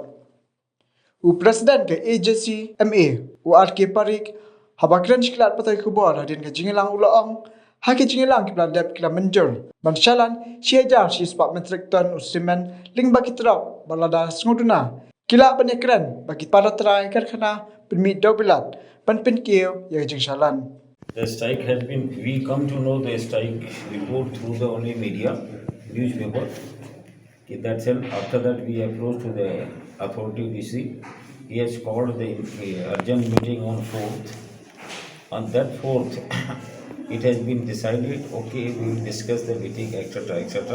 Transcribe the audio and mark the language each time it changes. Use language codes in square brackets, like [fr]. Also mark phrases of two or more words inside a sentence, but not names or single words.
[kha] U Presiden ke Ajhcma u RK Parik habakran shiklat patai kubor hadin ke Jingïalang ulaong haki Jingïalang kibla dep kila menjur ban shalan siejar si sepak metrik ton u semen lingba kitrap balada snguduna kila banekran bagi para terai karkhana penmi Dewbilat ban penkiu ya Jingïalang. [en] The strike has been, we come to know the strike report through the only media, newspaper. That's it. After that, we approached to the authority DC. He has called the urgent meeting on 4th. On that 4th, it has been decided, okay, we will discuss the meeting, etc.